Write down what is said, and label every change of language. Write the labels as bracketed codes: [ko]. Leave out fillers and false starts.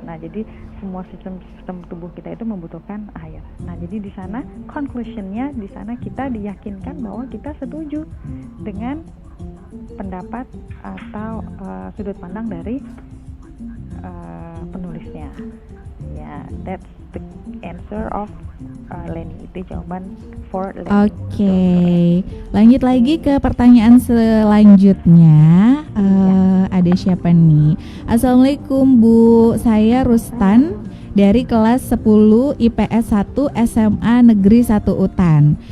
[id] Nah, jadi semua sistem tubuh kita itu membutuhkan air. Nah, jadi di sana conclusionnya, di sana kita diyakinkan bahwa kita setuju dengan pendapat atau sudut pandang dari penulisnya. [en] Ya, that's the answer of Leni. [id] Itu jawaban for Leni. Oke, lanjut lagi ke pertanyaan selanjutnya. Ada siapa nih? Assalamualaikum Bu, saya Rustan dari kelas 10 IPS 1 SMA Negeri 1 Utan.